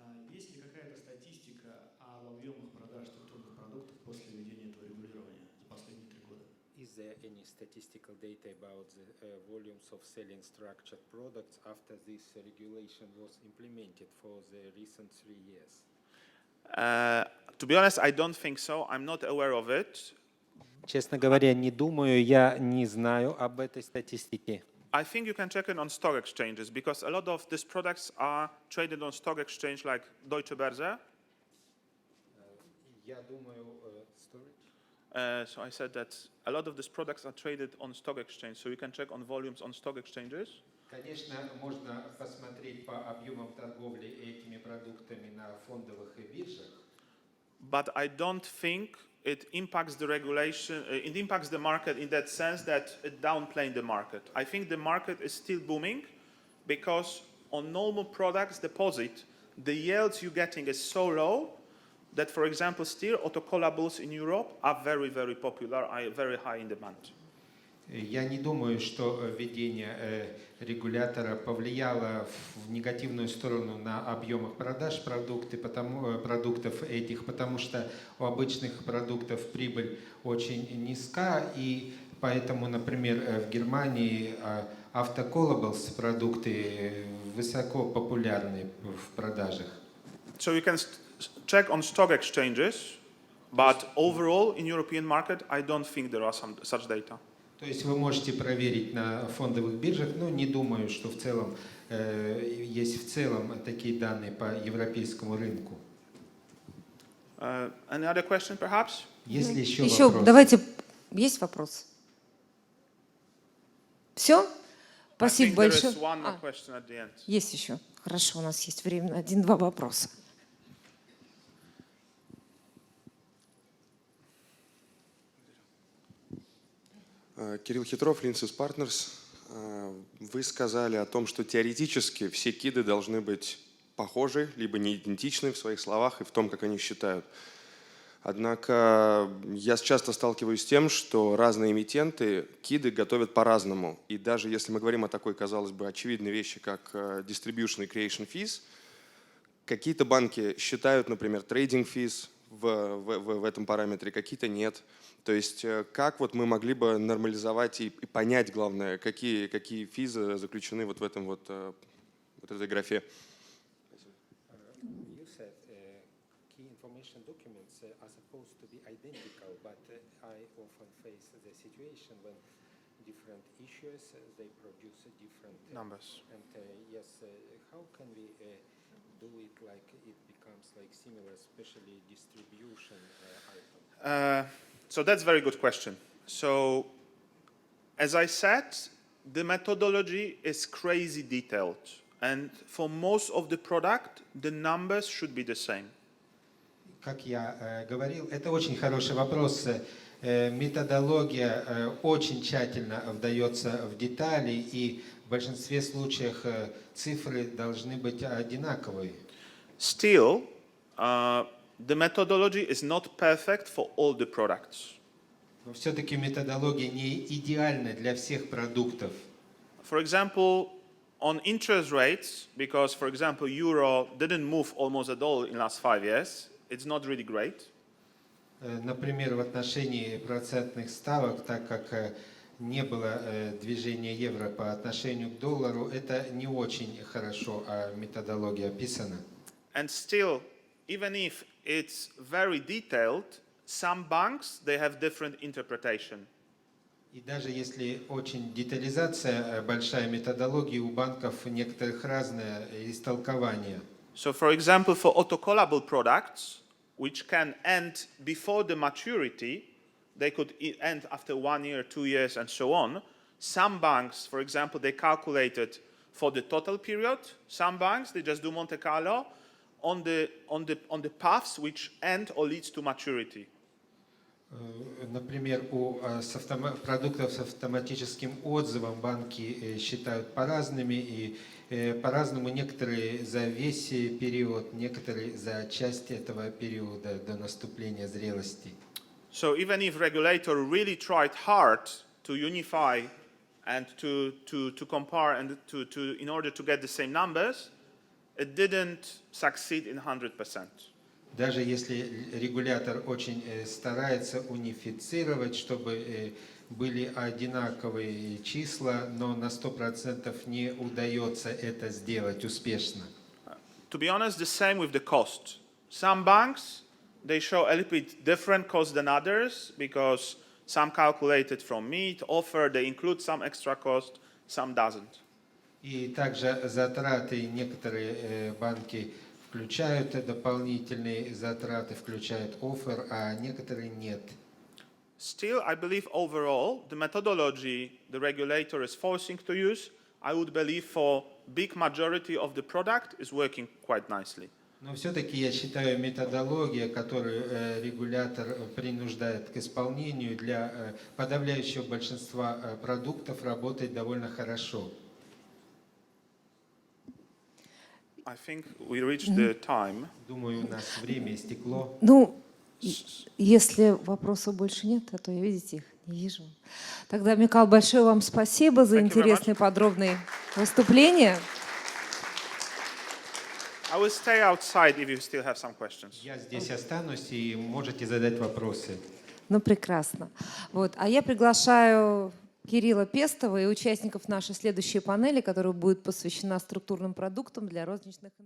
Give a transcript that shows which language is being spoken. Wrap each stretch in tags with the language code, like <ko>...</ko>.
<ru>Есть ли какая-то статистика о объемах продаж структурных продуктов после введения этого регулирования за последние 3 года?</ru> <en>Is there any statistical data about the volumes of selling structured products after this regulation was implemented for the recent 3 years? To be honest, I don't think so. I'm not aware of it.</en> <ru>Честно говоря, не думаю, я не знаю об этой статистике.</ru> <en>I think you can check it on stock exchanges because a lot of these products are traded on stock exchange like Deutsche Börse.</en> <ru>Я думаю,</ru> <en>So I said that a lot of these products are traded on stock exchange, so you can check on volumes on stock exchanges.</en> <ru>Конечно, можно посмотреть по объемам торговли этими продуктами на фондовых биржах.</ru> <en>But I don't think it impacts the regulation, it impacts the market in that sense that it downplaying the market. I think the market is still booming because on normal products deposit, the yields you're getting is so low that, for example, still autocallables in Europe are very, very popular, are very high in demand.</en> <ru>Я не думаю, что введение регулятора повлияло в негативную сторону на объемах продаж продуктов этих, потому что у обычных продуктов прибыль очень низка, и поэтому, например, в Германии autocallables продукты высоко популярны в продажах.</ru> <en>So you can check on stock exchanges, but overall in European market, I don't think there are such data.</en> <ru>То есть вы можете проверить на фондовых биржах, но не думаю, что в целом есть в целом такие данные по европейскому рынку.</ru> <en>Any other question, perhaps?</en> <ru>Есть ли еще вопросы? Давайте, есть вопрос? Все? Спасибо большое. Есть еще. Хорошо, у нас есть время на 1-2 вопроса. Кирилл Хитров, Lindsys Partners. Вы сказали о том, что теоретически все киды должны быть похожи, либо не идентичны в своих словах и в том, как они считают. Однако я часто сталкиваюсь с тем, что разные эмитенты киды готовят по-разному. И даже если мы говорим о такой, казалось бы, очевидной вещи, как distribution и creation fees, Какие-то банки считают, например, трейдинг физ в этом параметре, какие-то нет. То есть как вот мы могли бы нормализовать и понять, главное, какие физы заключены вот в этом вот этой графе?</ru> <en>You said key information documents are supposed to be identical, but I often face the situation when different issues they produce different Numbers. And yes, how can we do it like it becomes like similar, especially distribution item? So that's a very good question. So, as I said, the methodology is crazy detailed. And for most of the product, the numbers should be the same.</en> <ru>Как я говорил, это очень хороший вопрос. Методология очень тщательно вдается в детали, и в большинстве случаев цифры должны быть одинаковые.</ru> <en>Still, the methodology is not perfect for all the products.</en> <ru>Но все-таки методология не идеальна для всех продуктов.</ru> <en>For example, on interest rates, because, for example, euro didn't move almost at all in the last 5 years, it's not really great.</en> <ru>Например, в отношении процентных ставок, так как не было движения евро по отношению к доллару, это не очень хорошо методология описана.</ru> <en>And still, even if it's very detailed, some banks, they have different interpretation.</en> <ru>И даже если очень детализация большая методологии, у банков некоторых разное истолкование.</ru> <en>So, for example, for auto-callable products, which can end before the maturity, they could end after 1 year, 2 years, and so on. Some banks, for example, they calculated for the total period. Some banks, they just do Monte Carlo on the paths which end or leads to maturity.</en> <ru>Например, у продуктов с автоматическим отзывом банки считают по-разному, и по-разному некоторые за весь период, некоторые за часть этого периода до наступления зрелости.</ru> <en>So even if regulator really tried hard to unify and to compare and in order to get the same numbers, it didn't succeed in 100%.</en> <ru>Даже если регулятор очень старается унифицировать, чтобы были одинаковые числа, но на 100% не удается это сделать успешно.</ru> <en>To be honest, the same with the cost. Some banks, they show a little bit different cost than others because some calculated from meat, offer, they include some extra cost, some doesn't.</en> <ru>И также затраты некоторые банки включают дополнительные затраты, включают оффер, а некоторые нет.</ru> <en>Still, I believe overall, the methodology the regulator is forcing to use, I would believe for big majority of the product is working quite nicely.</en> <ru>Но все-таки я считаю, методология, которую регулятор принуждает к исполнению, для подавляющего большинства продуктов работает довольно хорошо.</ru> <en>I think we reached the time.</en> <ru>Думаю, у нас время истекло. Ну, если вопросов больше нет, а то я, видите, их не вижу. Тогда, Микал, большое вам спасибо за интересные подробные выступления.</ru> <en>I will stay outside if you still have some questions.</en> <ru>Я здесь останусь, и можете задать вопросы. Ну, прекрасно. Вот. А я приглашаю Кирилла Пестова и участников нашей следующей панели, которая будет посвящена структурным продуктам для розничных инвесторов.</ru>